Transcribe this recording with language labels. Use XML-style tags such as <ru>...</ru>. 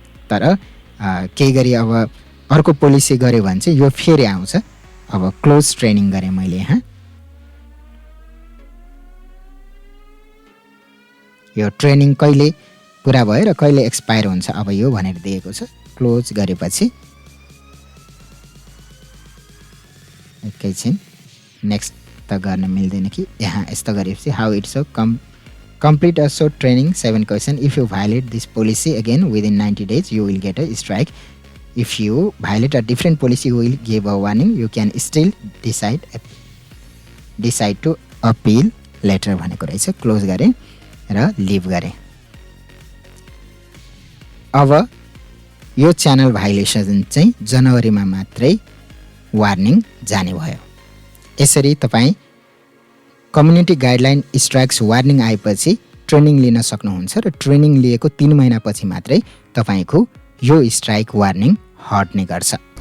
<ne>तर केही गरी अब अर्को पोलिसी गऱ्यो भने चाहिँ यो फेरि आउँछ। अब क्लोज ट्रेनिङ गरेँ मैले यहाँ। यो ट्रेनिङ कहिले पुरा भयो र कहिले एक्सपायर हुन्छ अब यो भनेर दिएको छ। क्लोज गरेपछि एकैछिन नेक्स्ट त गर्न मिल्दैन कि यहाँ यस्तो गरेपछि</ne> <en>How it's complete a short training 7 question if you violate this policy again within 90 days you will get a strike. If you violate a different policy you will give a warning. You can still decide to appeal later</en> <ne>भनेको रहेछ। Close गरे र leave गरे। अब यो channel violation चाहिँ जनवरीमा मात्रै वार्निङ जाने भयो। यसरी तपाईं कम्युनिटी गाइडलाइन स्ट्राइक्स वार्निङ आएपछि ट्रेनिङ लिन सक्नुहुन्छ र ट्रेनिङ लिएको 3 महिनापछि मात्रै तपाईको यो स्ट्राइक वार्निङ हट्ने गर्छ।</ne>